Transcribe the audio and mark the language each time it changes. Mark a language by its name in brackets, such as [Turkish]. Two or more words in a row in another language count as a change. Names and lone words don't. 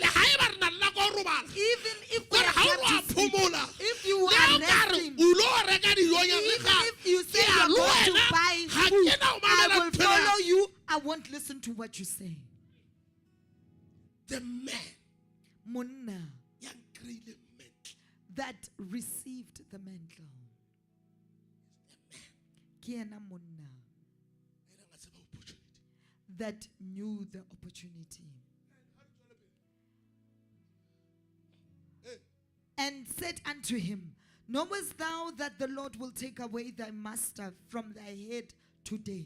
[English] Even if we have to sleep, if you are resting, even if you say you're going to buy food, I will follow you. I won't listen to what you say. The man Monna that received the mantle. [Southern Sotho] Ke ena monna [English] that knew the opportunity. And said unto him, knowest thou that the Lord will take away thy master from thy head today?